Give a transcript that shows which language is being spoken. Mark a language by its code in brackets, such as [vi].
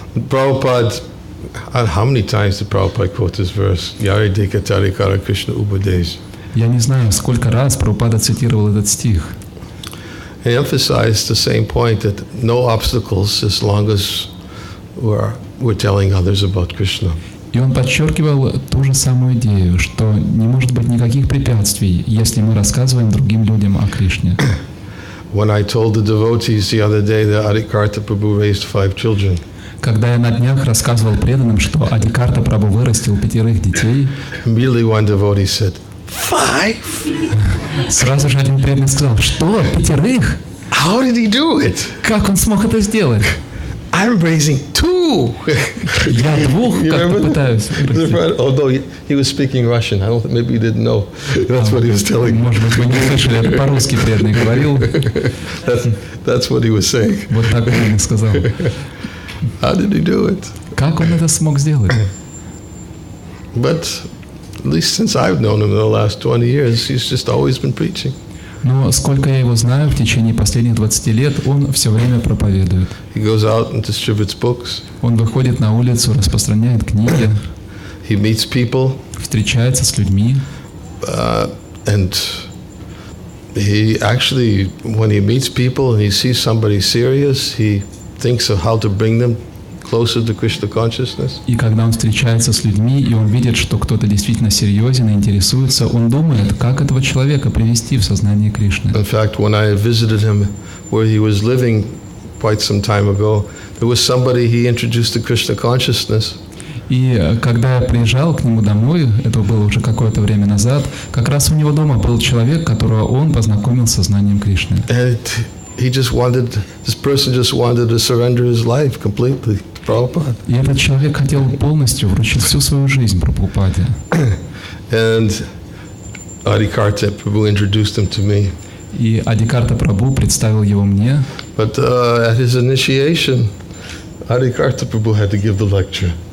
[en] Prabhupada, how many times did Prabhupada quote this verse? [sa] Yari Deka Tarikara Krishna Upadesh. [ru] Я не знаю, сколько раз Прабхупада цитировал этот стих. [en] He emphasized the same point, that no obstacles as long as we're telling others about Krishna. [ru] И он подчеркивал ту же самую идею, что не может быть никаких препятствий, если мы рассказываем другим людям о Кришне. [en] When I told the devotees the other day that Adikarta Prabhu raised 5 children, [ru] Когда я на днях рассказывал преданным, что Адикарта Прабху вырастил 5 детей, [en] immediately one devotee said, 5? [ru] сразу же один преданный сказал, что, 5? [en] How did he do it? [ru] Как он смог это сделать? [en] I'm raising 2. [ru] Я 2 как-то пытаюсь вырастить. [en] Although he was speaking Russian, I don't think, maybe he didn't know. That's what he was telling me. [ru] Может быть, вы не слышали, это по-русски преданный говорил. [en] That's what he was saying. [ru] Вот так преданный сказал. [en] How did he do it? [ru] Как он это смог сделать? [en] But at least since I've known him in the last 20 years, he's just always been preaching. [ru] Но сколько я его знаю, в течение последних 20 лет он все время проповедует. [en] He goes out and distributes books. [ru] Он выходит на улицу, распространяет книги. [en] he meets people, [ru] встречается с людьми. [en] And he actually, when he meets people and he sees somebody serious, he thinks of how to bring them closer to Krishna consciousness. [ru] И когда он встречается с людьми, и он видит, что кто-то действительно серьезен и интересуется, он думает, как этого человека привести в сознание Кришны. [en] In fact, when I visited him where he was living quite some time ago, there was somebody he introduced to Krishna consciousness. [ru] И когда я приезжал к нему домой, это было уже какое-то время назад, как раз у него дома был человек, которого он познакомил с сознанием Кришны. [en] And this person just wanted to surrender his life completely to Prabhupada. [ru] И этот человек хотел полностью вручить всю свою жизнь Прабхупаде. [en] And Adikarta Prabhu introduced him to me. [ru] И Адикарта Прабху представил его мне. [en] But at his initiation, Adikarta Prabhu had to give the lecture.